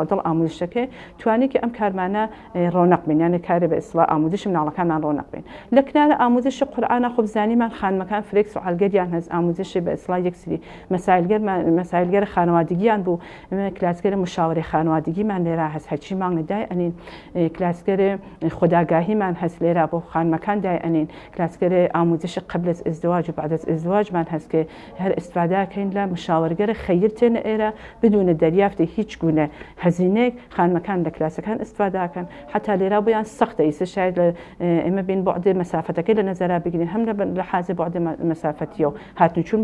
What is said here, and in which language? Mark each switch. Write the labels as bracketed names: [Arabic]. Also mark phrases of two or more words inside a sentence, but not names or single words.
[Southern Kurdish] ناودڵ ئاموزشەکە توانی کە ئەم کارمانە ڕۆنەق بین یانە کارێ بە ئیسڵا ئاموزشی مناڵەکانمان ڕۆنەق بین لە کنارە ئاموزشی قورئانە خۆ بزانیمان خانمەکان فرێک سوعالگەریان هەست ئاموزشی بە ئیسڵا یەکسری مەسایلگەر خانەوادگیان بوو کلاسگەرە مشاوەری خانەوادگیمان لێرە هەست هەرچی مانگە دای ئەنین کلاسگەرە خوداگاهیمان هەست لێرە بۆ خانمەکان دای ئەنین کلاسگەرە ئاموزشی [Persian] قبل از ازدواج و بعد از ازدواجمان [Southern Kurdish] هەست کە هەر ئیستفادەکەین لە مشاوەرگەرە خەیر تێنە ئێرە بدون دەریافتی هیچ گونە هەزینەیەک خانمەکان لە کلاسەکان ئیستفادەکەن حتا لێرە بۆیان سەختە ئیسە شاید ئێمە بین بوعدی مەسافەتەکەی لە نەزەرا بگرین هەم لە حازی بوعدی مەسافەتیە و هاتن چون